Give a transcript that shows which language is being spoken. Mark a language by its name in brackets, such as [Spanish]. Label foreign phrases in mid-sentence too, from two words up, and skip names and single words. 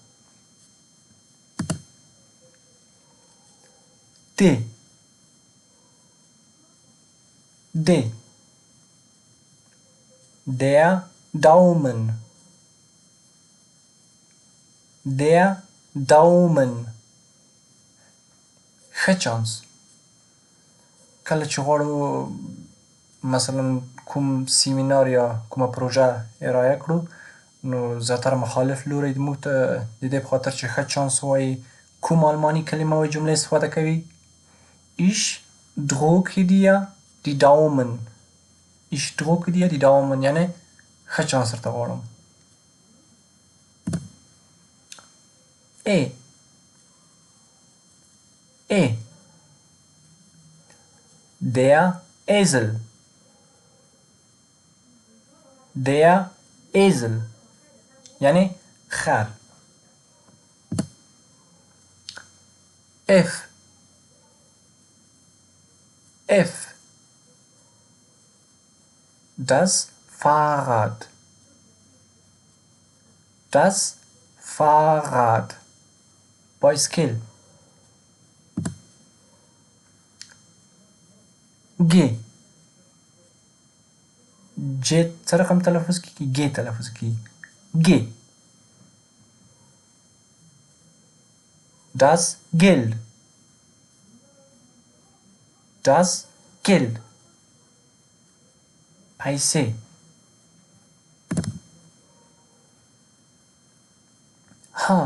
[German] D. D. Der Daumen. Der Daumen. [Pashto] ښه چانس. کله چې غواړو مثلا کوم سیمینار یا کومه پروژه ارائه کړو نو زیاتره مخالف لوری موږ ته د دې په خاطر چې ښه چانس وایي کوم آلماني کلمه او جمله استفاده کوي. [German] Ich drücke dir die Daumen. Ich drücke dir die Daumen [Pashto] یعنی ښه چانس درته غواړم. [German] E. E. Der Esel. Der Esel [Pashto] یعنی خر. [German] F. F. Das Fahrrad. Das Fahrrad. [Pashto] بایسکل. G. J څه رقم تلفظ کیږي؟ G تلفظ کیږي. [German] G. Das Geld. Das Geld. [Pashto] پیسې. H.